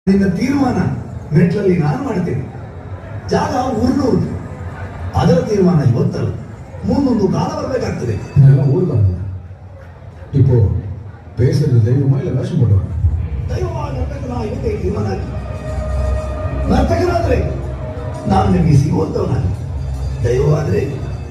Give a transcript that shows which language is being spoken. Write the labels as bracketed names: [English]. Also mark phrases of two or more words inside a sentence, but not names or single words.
[Kannada] ನಿನ್ನ ತೀರ್ಮಾನ ಮೆಟ್ಲಲ್ಲಿ ನಾನು ಮಾಡ್ತೇನೆ. ಜಾಗ ಊರ್ನೂರು, ಅದರ ತೀರ್ಮಾನ ಇವತ್ತಲ್ಲ, ಮುಂದೊಂದು ಕಾಲ ಬರಬೇಕಾಗ್ತದೆ. ಎಲ್ಲ ಊರ್ಗಾಗ [Tamil] இப்போ பேசுறது தெய்வமா இல்ல வேஷம் போடுவாங்க? [Kannada] ದೈವ ನರ್ತಕನ ಇವತ್ತೇ ತೀರ್ಮಾನ ಆಗಿ ನರ್ತಕನಾದ್ರೆ ನಾನು ನಿಮಗೆ ಸಿಗುವಂತವನಾಗಿ, ದೈವವಾದ್ರೆ